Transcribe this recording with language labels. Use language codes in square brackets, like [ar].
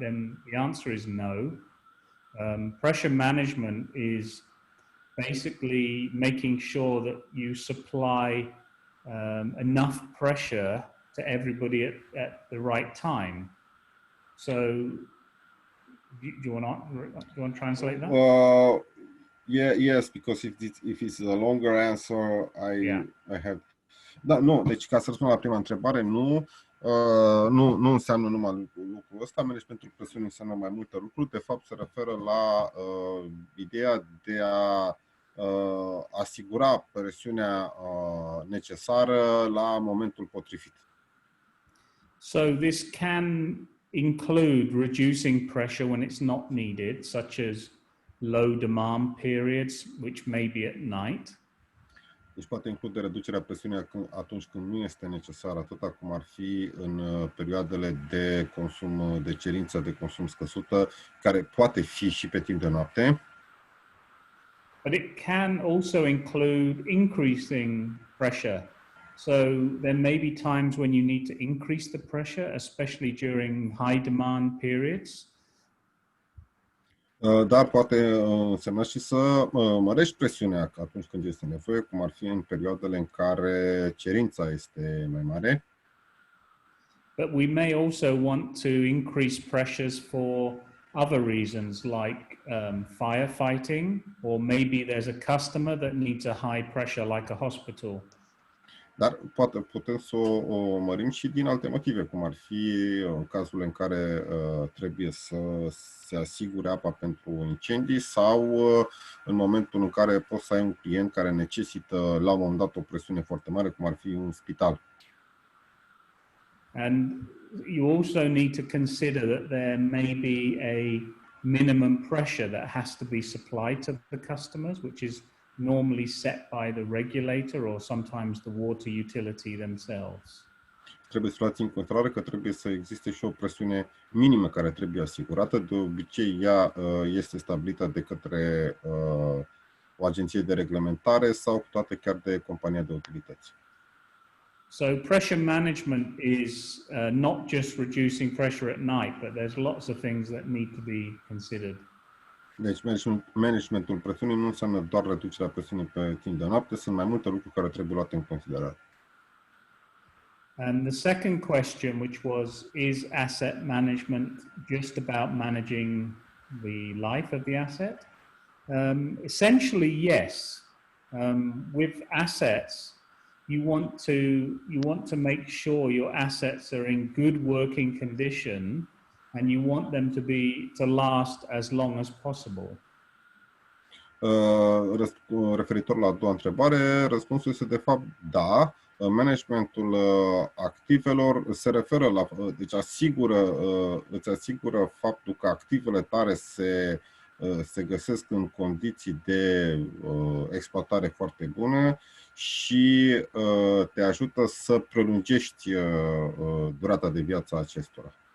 [en] Then the answer is no. Pressure management is basically making sure that you supply enough pressure to everybody at the right time. So do you want to translate that? Yes, because if it's a longer answer, I have. [ro] Da, nu, deci ca să răspund la prima întrebare, nu înseamnă numai lucrul ăsta. Managementul presiunii înseamnă mai multe lucruri. De fapt, se referă la ideea de a asigura presiunea necesară la momentul potrivit. [en] So this can include reducing pressure when it's not needed, such as low demand periods, which may be at night. [ro] Deci poate include reducerea presiunii atunci când nu este necesară, atât cum ar fi în perioadele de consum, de cerință de consum scăzută, care poate fi și pe timp de noapte. [en] But it can also include increasing pressure. So there may be times when you need to increase the pressure, especially during high demand periods. [ro] Dar poate însemna și să mărești presiunea atunci când este nevoie, cum ar fi în perioadele în care cerința este mai mare. [en] But we may also want to increase pressures for other reasons, like firefighting, or maybe there's a customer that needs a high pressure, like a hospital. [ro] Dar poate putem să o mărim și din alte motive, cum ar fi cazul în care trebuie să se asigure apa pentru incendii sau în momentul în care poți să ai un client care necesită la un moment dat o presiune foarte mare, cum ar fi un spital. [en] And you also need to consider that there may be a minimum pressure that has to be supplied to the customers, which is normally set by the regulator or sometimes the water utility themselves. [ro] Trebuie să luați în considerare că trebuie să existe și o presiune minimă care trebuie asigurată. De obicei, ea este stabilită de către o agenție de reglementare sau toate chiar de compania de utilități. [en] So pressure management is not just reducing pressure at night, but there's lots of things that need to be considered. [ro] Deci managementul presiunii nu înseamnă doar reducerea presiunii pe timp de noapte, sunt mai multe lucruri care trebuie luate în considerare. [en] And the second question, which was, is asset management just about managing the life of the asset? Essentially, yes. With assets, you want to make sure your assets are in good working condition, and you want them to last as long as possible. [ro] Referitor la a doua întrebare, răspunsul este de fapt da. Managementul activelor se referă la, deci îți asigură faptul că activele tale se se găsesc în condiții de exploatare foarte bună și te ajută să prelungești durata de viață a acestora.